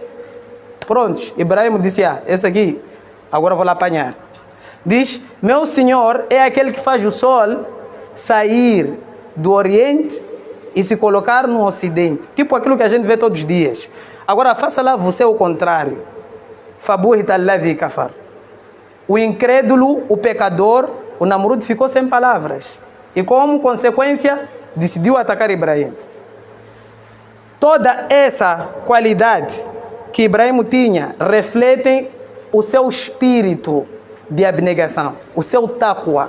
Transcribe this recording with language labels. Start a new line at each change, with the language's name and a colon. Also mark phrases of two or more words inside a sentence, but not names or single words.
Portuguese: Prontos, Ibrahim disse, esse aqui, agora vou lá apanhar. Diz, meu senhor é aquele que faz o sol sair do Oriente e se colocar no Ocidente. Tipo aquilo que a gente vê todos os dias. Agora, faça lá você o contrário.
Arabic: فبهت الذي كفر.
Portuguese: O incrédulo, o pecador, o Namrud ficou sem palavras. E como consequência, decidiu atacar Ibrahim. Toda essa qualidade que Ibrahim tinha refletem o seu espírito de abnegação, o seu taqwa.